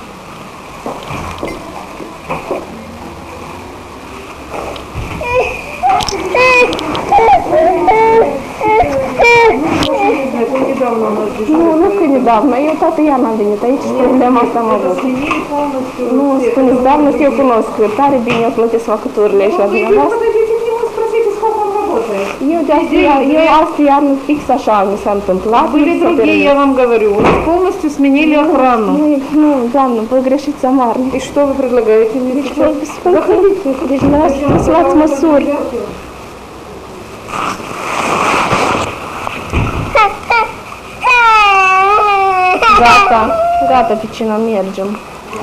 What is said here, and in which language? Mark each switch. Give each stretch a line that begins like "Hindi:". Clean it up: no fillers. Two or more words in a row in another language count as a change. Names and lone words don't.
Romanian: Nu că недавно, eu toată iarna am venit aici și problema asta am avut. Nu, spuneți, doamnă, că eu cunosc, tare bine eu plătesc facturile și la dumneavoastră. Eu de asta, eu astă iarnă fix așa mi s-a întâmplat.
Russian: Были другие, я вам говорю. У нас полностью сменили охрану.
Romanian: Nu, doamnă, voi greșiți amar.
Russian: И что вы предлагаете мне сейчас? Заходите,
Romanian: deci dumneavoastră să luați măsuri. Gata, gata, Picina, mergem.